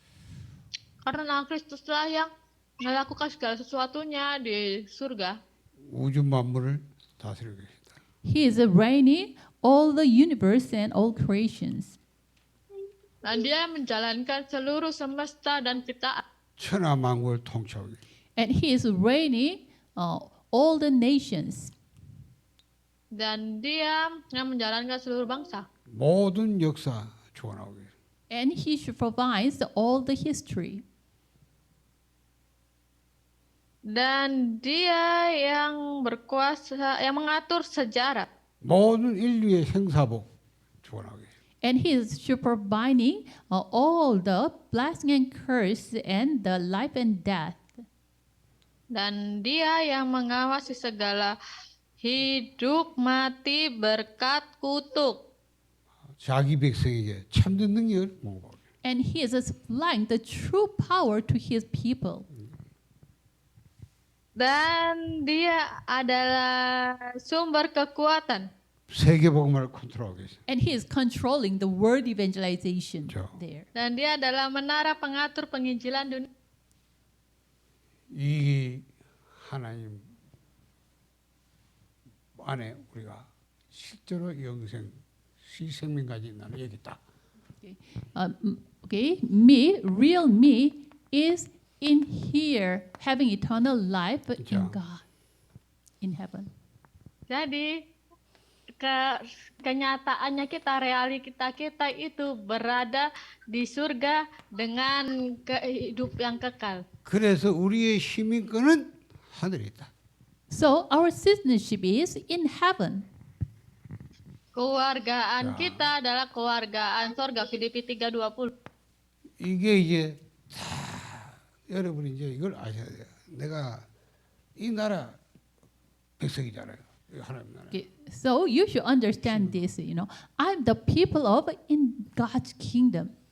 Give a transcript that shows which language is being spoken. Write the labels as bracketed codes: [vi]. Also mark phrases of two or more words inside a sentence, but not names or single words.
[ko] 하늘 보좌. [id] Karena Kristuslah yang melakukan segala sesuatunya di surga. [ko] 우주 만물을 다스리고 계십니다. [en] He is reigning all the universe and all creations. [id] Dan dia menjalankan seluruh semesta dan ciptaan. [ko] 천하 만국을 통치하고 계십니다. [en] And he is reigning all the nations. [id] Dan dia yang menjalankan seluruh bangsa. [ko] 모든 역사 주관하고 계십니다. [en] And he provides all the history. [id] Dan dia yang berkuasa, yang mengatur sejarah. [ko] 모든 인류의 생사복 주관하고 계십니다. [en] And he is supervising all the blessing and curse and the life and death. [id] Dan dia yang mengawasi segala hidup, mati, berkat, kutuk. [ko] 자기 백성에게 참된 능력을 공급하고 계십니다. [en] And he is supplying the true power to his people. [id] Dan dia adalah sumber kekuatan. [ko] 세계 복음을 컨트롤하고 계십니다. [en] And he is controlling the world evangelization [ko] 그렇죠. [en] there. [id] Dan dia adalah menara pengatur penginjilan dunia. [ko] 이 하나님 안에 우리가 실제로 영생, 시생명 가진다는 얘기다. [en] Okay, me, real me, is in here having eternal life in [ko] 그렇죠. [en] God, in heaven. [id] Jadi kenyataannya kita, realita kita itu berada di surga dengan hidup yang kekal. [ko] 그래서 우리의 시민권은 하늘에 있다. [en] So our citizenship is in heaven. [id] Kewargaan kita adalah kewargaan surga. Filipi 3:20. [ko] 이게 이제 다 여러분이 이제 이걸 아셔야 돼요. 내가 이 나라 백성이잖아요. 이 하나님 나라. [en] Okay, so you should understand this. I'm the people of in God's kingdom.